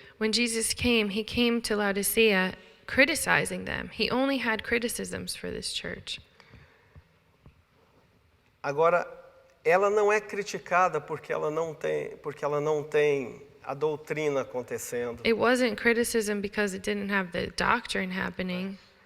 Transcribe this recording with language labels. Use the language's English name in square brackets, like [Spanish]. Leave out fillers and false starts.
[English] When Jesus came, he came to Laodicea criticizing them. He only had criticisms for this church. [Portuguese] Agora, ela não é criticada porque ela não tem a doutrina acontecendo. [English] It wasn't criticism because it didn't have the doctrine happening.